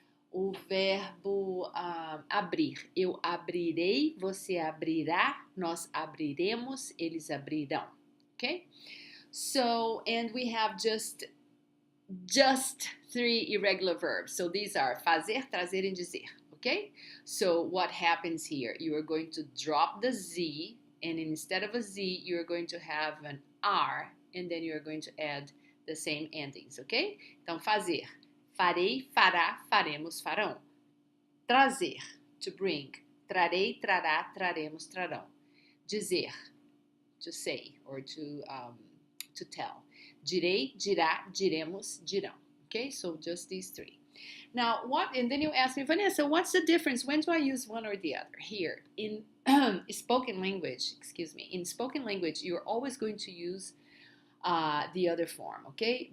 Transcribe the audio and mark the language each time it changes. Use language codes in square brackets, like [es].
[pt] O verbo abrir, eu abrirei, você abrirá, nós abriremos, eles abrirão. [en] Okay? So, and we have just three irregular verbs. So these are fazer, trazer, and dizer. Okay? So what happens here? You are going to drop the Z, and instead of a Z, you are going to have an R, and then you are going to add the same endings. [pt] Okay? Então, fazer. Farei, fará, faremos, farão. Trazer, [en] to bring. [pt] Trarei, trará, traremos, trarão. Dizer, [en] to say or to tell. [pt] Direi, dirá, diremos, dirão. [en] Okay, so just these three. Now, and then you ask me, Vanessa, what's the difference? When do I use one or the other? Here, in spoken language, you're always going to use the other form, okay?